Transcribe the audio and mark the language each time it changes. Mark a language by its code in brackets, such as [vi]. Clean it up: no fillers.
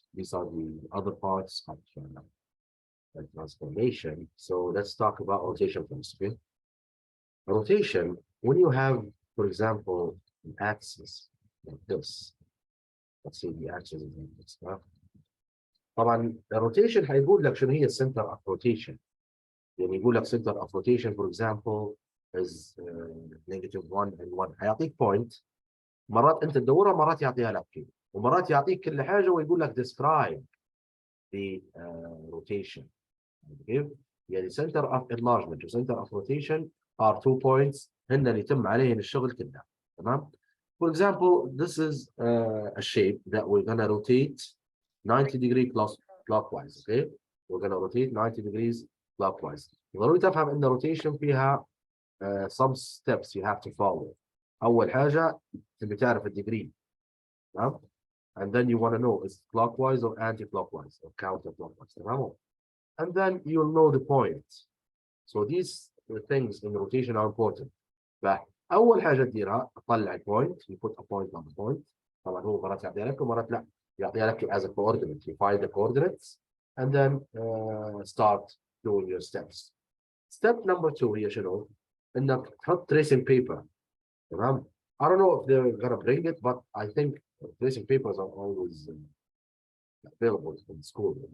[en] These are the other parts of transformation. So let's talk about rotation first. Okay, rotation. When you have, for example, an axis like this. Let's say the axis is like this. [ar] طبعا الروتيشن هيقول لك شنو هي السنتر اوف روتيشن. يعني يقول لك [en] center of rotation for example is -1 and 1 [ar] هيعطيك point مرات انت تدورها مرات يعطيها لك كذا ومرات يعطيك كل حاجه ويقول لك [en] describe the rotation. okay? [ar] يعني [en] center of enlargement و center of rotation are 2 points [ar] هن اللي يتم عليهن الشغل كله. تمام. [en] For example, this is a shape that we're gonna rotate 90 degree clockwise. Okay, we're gonna rotate 90 degrees clockwise. [ar] ضروري تفهم ان [en] rotation [ar] فيها [en] some steps you have to follow. [ar] اول حاجه تبي تعرف الديجري. تمام. [en] and then you want to know is clockwise or anti-clockwise or counterclockwise. [ar] تمام. [en] and then you'll know the point. So these things in rotation are important. [ar] فاول حاجه تديرها تطلع البوينت. [en] you put a point on the point. [ar] طبعا هو مرات يعطيها لك ومرات لا يعطيها لك [en] as a coordinate. You find the coordinates and then start doing your steps. Step number 2 [ar] هي شنو؟ انك تحط [en] tracing paper. تمام؟ I don't know if they're gonna bring it, but I think tracing papers are always available in school.